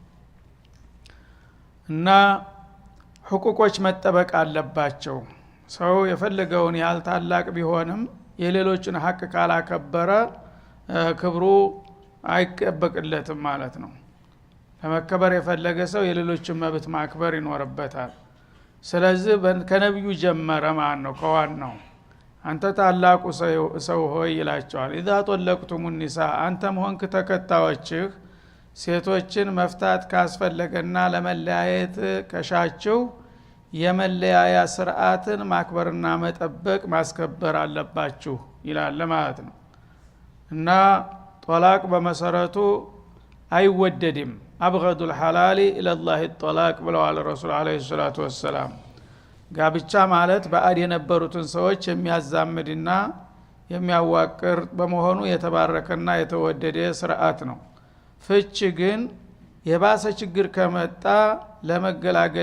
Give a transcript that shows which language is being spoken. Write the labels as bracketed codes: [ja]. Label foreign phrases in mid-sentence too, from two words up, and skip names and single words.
[am] እና ሁቁቆች መጠበቅ አለባቸው። ሰው የፈለገውን ያህል ታላቅ ቢሆንም የሌሎችን ሐቅ ካላከበረ ክብሩ አይጠበቅለትም ማለት ነው። ለመከበር የፈለገ ሰው የሌሎችን መብት ማክበር ይኖርበታል። ስለዚህ ከነብዩ ጀመረ ማለት ነው። ከዋናው አንተ ታላቁ ሰው ሆይ ይላቸዋል። [ar] اذا طلقتم النساء [am] አንተም ሆንክ ተከታዮችህ ሴቶችን መፍታት ካስፈለገና ለመለያየት ከሻችሁ የመለያያ ስርዓትን ማክበርና መጠበቅ ማስከበር አለባችሁ ይላል ማለት ነው። እና ጦላቅ በመሰረቱ አይወደድም። [ar] أبغض الحلال الى الله الطلاق [am] ብለዋል [ar] رسول عليه الصلاة والسلام። [am] ጋብቻ ማለት ባዕድ የነበሩትን ሰዎች የሚያዛምድና የሚያዋቅር በመሆኑ የተባረከና የተወደደ ስርዓት ነው። ፍች ግን የባሰ ችግር ከመጣ ለመገላገል